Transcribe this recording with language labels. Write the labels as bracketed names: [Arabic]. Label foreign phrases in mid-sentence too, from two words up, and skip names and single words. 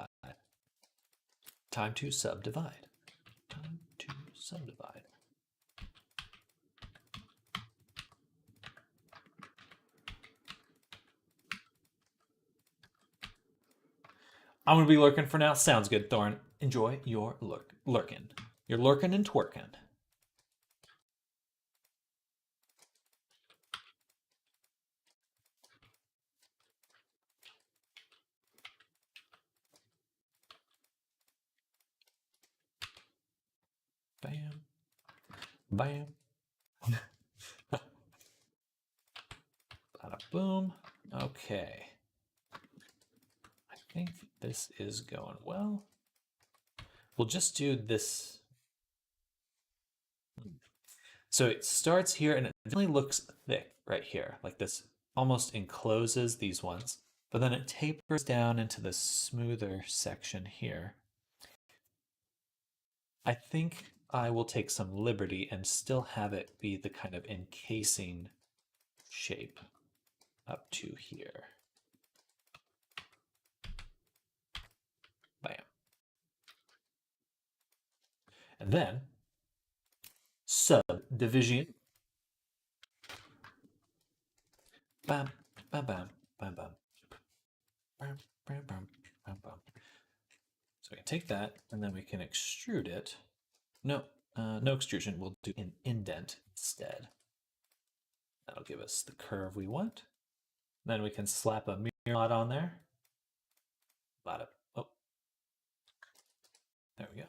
[English] Time to subdivide. Time to subdivide. I'm gonna be lurking for now. Sounds good, Thorn. Enjoy your lurking. You're lurking and twerking. Bam. Bam. Bada boom. Okay. I think this is going well. We'll just do this. So it starts here and it definitely looks thick right here. Like this almost encloses these ones. But then it tapers down into the smoother section here. I think I will take some liberty and still have it be the kind of encasing shape up to here. Bam. And then subdivision. Bam, bam, bam, bam, bam. Bam, bam, bam, bam, bam. So we can take that and then we can extrude it. No, no extrusion. We'll do an indent instead. That'll give us the curve we want. Then we can slap a mirror lot on there. Oh, there we go.